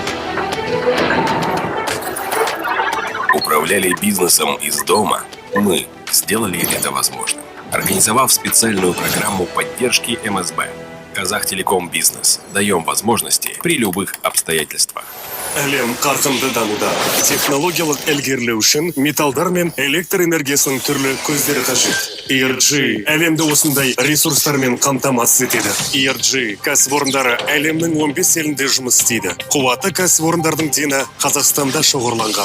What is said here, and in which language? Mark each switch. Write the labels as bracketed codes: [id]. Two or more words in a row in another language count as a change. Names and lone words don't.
[ru] Управляли бизнесом из дома, мы сделали это возможным, организовав специальную программу поддержки МСБ. Казахтелеком Бизнес. Даем возможности при любых обстоятельствах. [kk] Әлем қарқынды дамуда. Технологиялық ілгерілеу үшін металдар мен электр энергиясының түрлі көздері қажет. ERG әлемді осындай ресурстармен қамтамасыз етеді. ERG кәсіпорындары әлемнің 15 елінде жұмыс істейді. Қуаты кәсіпорындардың дені Қазақстанда шоғырланған.